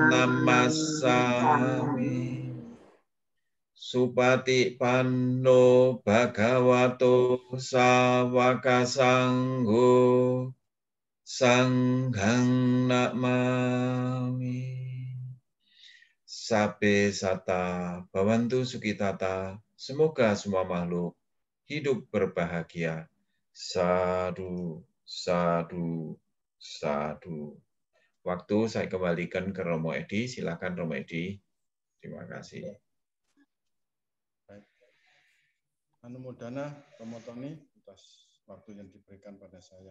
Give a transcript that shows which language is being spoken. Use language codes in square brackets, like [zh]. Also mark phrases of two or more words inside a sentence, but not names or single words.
[pi] Namassami Supati Panno Bhagavato Sawaka Sangho Sanghang Namami Sabe Sata Bhavantu Sukitata. [id] Semoga semua makhluk hidup berbahagia. [pi] Sadu, sadu, sadu. [id] Waktu saya kembalikan ke Romo Edi. Silakan Romo Edi. Terima kasih. Anumodana Romo Tony atas waktu yang diberikan pada saya.